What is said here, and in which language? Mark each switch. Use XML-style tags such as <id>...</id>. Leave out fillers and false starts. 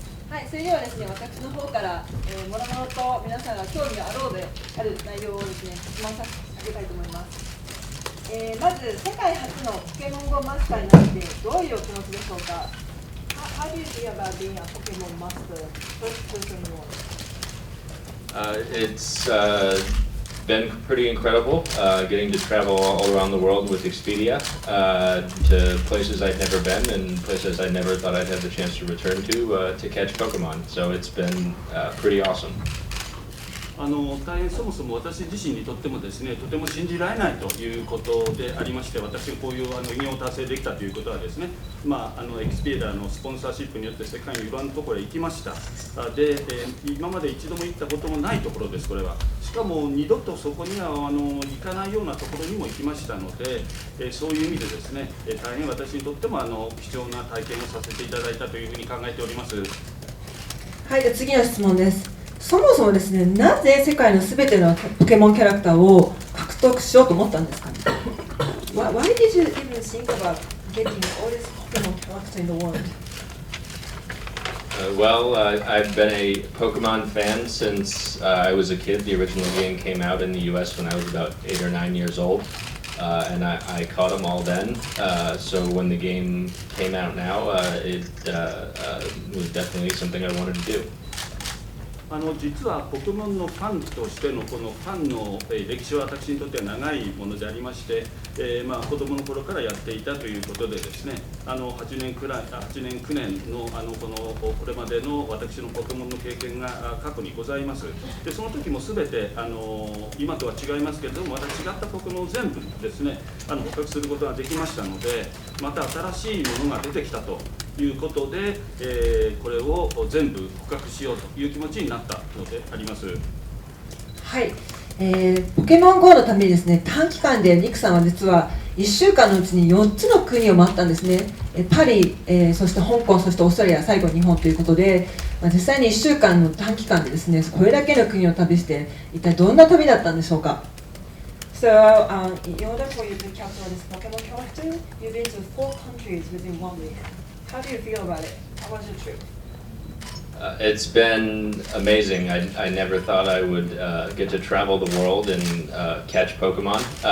<ja>はい、それではですね、私の方から、もろもろと皆さんが興味があろうである内容をですね、質問させてあげたいと思います。まず、世界初のポケモン GO マスターになってどういうお気持ちでしょうか。</ja> <en>How do you feel about being a Pokemon master? First person in the world. It's been pretty incredible, getting to travel all around the world with Expedia, to places I'd never been and places I never thought I'd have the chance to return to catch Pokemon. So it's been pretty awesome.</en> <ja>大変そもそも私自身にとってもですね、とても信じられないということでありまして、私がこういう偉業を達成できたということはですね、エクスペディアのスポンサーシップによって世界のいろんなところへ行きました。で、今まで一度も行ったこともないところです、これは。しかも二度とそこには行かないようなところにも行きましたので、そういう意味でですね、大変私にとっても貴重な体験をさせていただいたというふうに考えております。はい、で次の質問です。そもそもですね、なぜ世界のすべてのポケモンキャラクターを獲得しようと思ったんですかね。</ja> <en>Why did you even think about getting all these Pokemon characters in the world? Well, I've been a Pokemon fan since I was a kid. The original game came out in the US when I was about 8 or 9 years old, and I caught them all then. So when the game came out now, it was definitely something I wanted to do.</en> <ja>実はポケモンのファンとしてのこのファンの歴史は私にとっては長いものでありまして、子供の頃からやっていたということでですね、8年9年のこれまでの私のポケモンの経験が過去にございます。でその時も全て今とは違いますけれども、また違ったポケモンを全部ですね捕獲することができましたので、また新しいものが出てきたということで、これを全部捕獲しようという気持ちになったのであります。はい、ポケモン GO のためにですね、短期間でニックさんは実は1週間のうちに4つの国を回ったんですね。パリ、そして香港、そしてオーストラリア、最後日本ということで、実際に1週間の短期間でですね、これだけの国を旅して、一体どんな旅だったんでしょうか。</ja> <en>So, in order for you to capture this Pokemon character, you've been to 4 countries within 1 week. How do you feel about it? How was your trip? It's been amazing. I never thought I would get to travel the world and catch Pokemon.</en>